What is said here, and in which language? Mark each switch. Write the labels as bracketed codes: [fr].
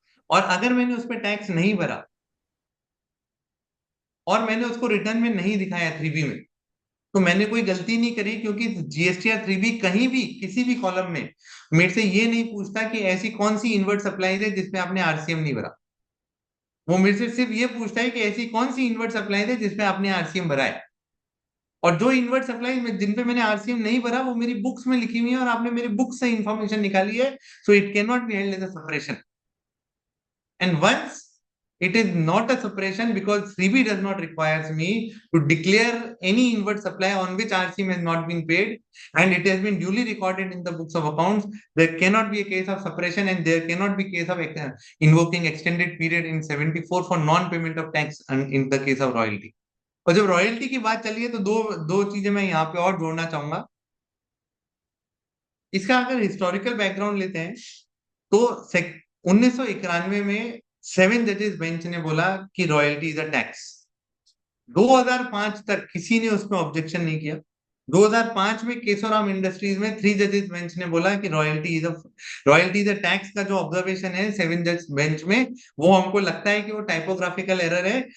[hi] और अगर मैंने उस पर टैक्स नहीं भरा और मैंने उसको रिटर्न में नहीं दिखाया 3B में, तो मैंने कोई गलती नहीं करी, क्योंकि जीएसटी या 3B कहीं भी किसी भी कॉलम में मेरे से ये नहीं पूछता कि ऐसी कौन सी इनवर्ट सप्लाईज है जिसमें आपने आरसीएम नहीं भरा। वो मेरे से सिर्फ ये पूछता है कि ऐसी कौन सी इनवर्ट सप्लाई है जिसमें आपने आरसीएम भरा है, और जो इनवर्ट सप्लाई में जिन पे मैंने आरसीएम नहीं भरा वो मेरी बुक्स में लिखी हुई है और आपने मेरी बुक से इंफॉर्मेशन निकाली है। [en] So it can not be held as a separation. And once it is not a separation because 3B does not requires me to declare any inward supply on which RCM has not been paid and it has been duly recorded in the books of accounts. There cannot be a case of separation and there cannot be case of invoking extended period in 74 for non-payment of tax and in the case of royalty. [hi] और जब royalty की बात चली है तो दो दो चीजें मैं यहाँ पे और जोड़ना चाहूंगा। इसका अगर हिस्टोरिकल बैकग्राउंड लेते हैं तो 1991 में 7 जजेस बेंच ने बोला कि [en] Royalty is a tax. [hi] 2005 तक किसी ने उसमें ऑब्जेक्शन नहीं किया। 2005 में केशोराम इंडस्ट्रीज में 3 जजेस बेंच ने बोला कि [en] royalty is a tax [hi] का जो ऑब्जर्वेशन है 7 जज बेंच में, वो हमको लगता है कि वो टाइपोग्राफिकल एरर है।